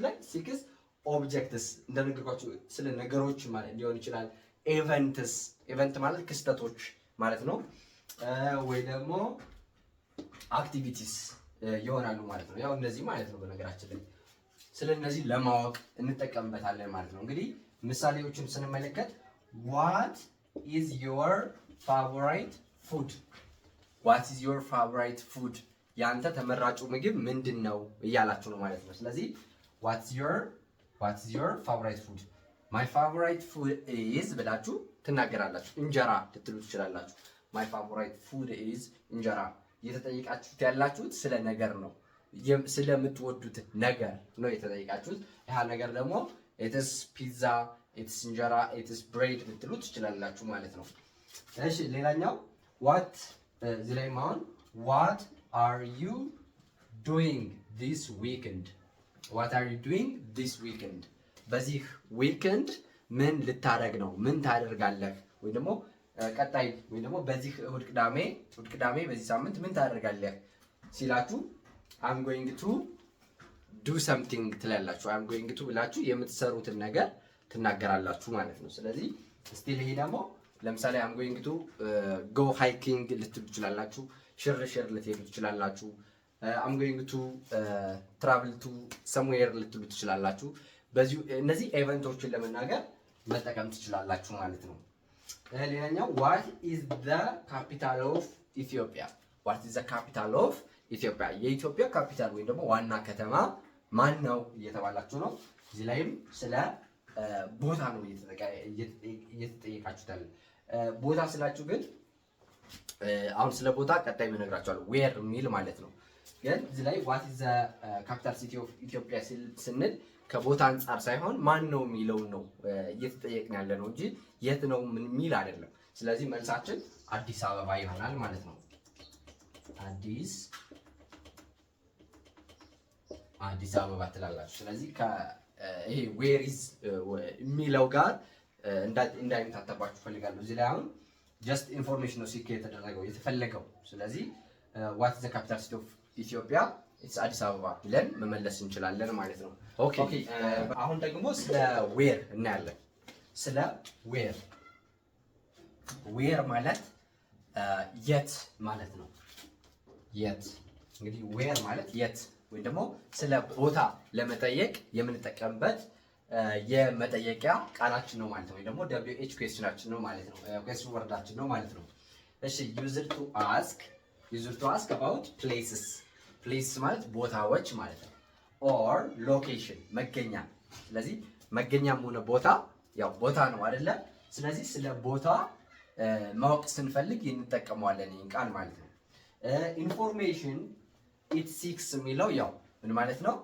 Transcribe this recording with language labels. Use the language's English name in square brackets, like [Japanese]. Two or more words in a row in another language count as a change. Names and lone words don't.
[Amharic] ላይ [English] seeks objects [Amharic] እንደነገርኳችሁ ስለ ነገሮች ማለት ሊሆን ይችላል። ኢቨንት ማለት ክስተቶች ማለት ነው። ወይ ደግሞ አክቲቪቲስ ይሆናሉ ማለት ነው። ያው እነዚህ ማለት ነው። በነገራችን ላይ ስለ እነዚህ ለማወቅ እንጠቀምበታለን ማለት ነው። እንግዲህ ምሳሌዎችን ስንመለከት [English] what is your favorite food? what is your favorite food? [Amharic] ያንተ ተመራጩ ምግብ ምንድን ነው እያላችሁ ነው ማለት ነው። ስለዚህ [English] what is your favorite food? my favorite food is [Amharic] ብላችሁ ትናገራላችሁ። እንጀራ ልትሉ ትችላላችሁ። [English] my favorite food is [Amharic] እንጀራ። እየተጠየቃችሁት ያላችሁት ስለ ነገር ነው፣ ስለምትወዱት ነገር ነው የተጠየቃችሁት። ያ ነገር ደግሞ [English] it's pizza፣ [Amharic] ኢትስ እንጀራ፣ [English] it's bread [Amharic] ልትሉ ትችላላችሁ ማለት ነው። እሺ ሌላኛው what እዚህ ላይ ማውን [English] what are you doing this weekend? what are you doing this weekend? [Amharic] በዚህ ዊኬንድ ምን ልታደርግ ነው? ምን ታደርጋለህ? ወይ ደግሞ ቀጣይ ወይ ደግሞ በዚህ እሁድ ቅዳሜ በዚህ ሳምንት ምን ታደርጋለህ ሲላችሁ [English] I'm going to do something [Amharic] ትላላችሁ። [English] I'm going to [Amharic] ብላችሁ የምትሰሩትን ነገር ትናገራላችሁ ማለት ነው። ስለዚህ ስቲል ይሄ ደግሞ ለምሳሌ [English] I'm going to go hiking [Amharic] ልትሉ ትችላላችሁ። ሽርሽር ልትሄዱ ትችላላችሁ። [English] I'm going to travel to somewhere [Amharic] ልትሉ ትችላላችሁ። በዚህ እነዚህ ኢቨንቶችን ለመናገር መጠቀም ትችላላችሁ ማለት ነው። ሌላኛው [English] what is the capital of Ethiopia? what is the capital of Ethiopia? [Amharic] የኢትዮጵያ ካፒታል ወይም ደግሞ ዋና ከተማ ማን ነው እየተባላችሁ ነው። እዚህ ላይም ስለ ቦታ ነው እየተጠየቃችሁታል። ቦታ ስላችሁ ግን አሁን ስለ ቦታ ቀጣይ እነግራችኋለሁ where የሚል ማለት ነው። ግን እዚህ ላይ [English] what is the capital city of Ethiopia [Amharic] ስንል ከቦታ አንጻር ሳይሆን ማን ነው የሚለውን ነው እየተጠየቅን ያለ ነው እንጂ የት ነው ምን የሚል አይደለም። ስለዚህ መልሳችን አዲስ አበባ ይሆናል ማለት ነው። አዲስ አበባ ትላላችሁ። ስለዚህ ይሄ [English] where is [Amharic] የሚለው ጋር እንዳይምታተባችሁ ፈልጋለሁ። እዚህ ላይ አሁን just ኢንፎርሜሽን ነው ሲክ የተፈለገው። ስለዚህ [English] what is the capital city of Ethiopia? [Amharic] it's አዲስ አበባ ብለን መመለስ እንችላለን ማለት ነው። ኦኬ አሁን ደግሞ ስለ where እናያለን። ስለ where ማለት የት ማለት ነው። የት እንግዲህ where ማለት የት ወይ ደግሞ ስለ ቦታ ለመጠየቅ የምንጠቀምበት የመጠየቂያ ቃላችን ነው ማለት ነው። ወይ ደግሞ WH ኩዌስችናችን ነው ማለት ነው። ኩዌስችን ወርዳችን ነው ማለት ነው። እሺ [English] used to ask about places [Amharic] ማለት ቦታዎች ማለት ነው። [English] or location [Amharic] መገኛ። ስለዚህ መገኛም ሆነ ቦታ ያው ቦታ ነው አይደለ? ስለዚህ ስለ ቦታ ማወቅ ስንፈልግ እንጠቀመዋለን ይህን ቃል ማለት ነው። [English] information it seeks [Amharic] የሚለው ያው ምን ማለት ነው?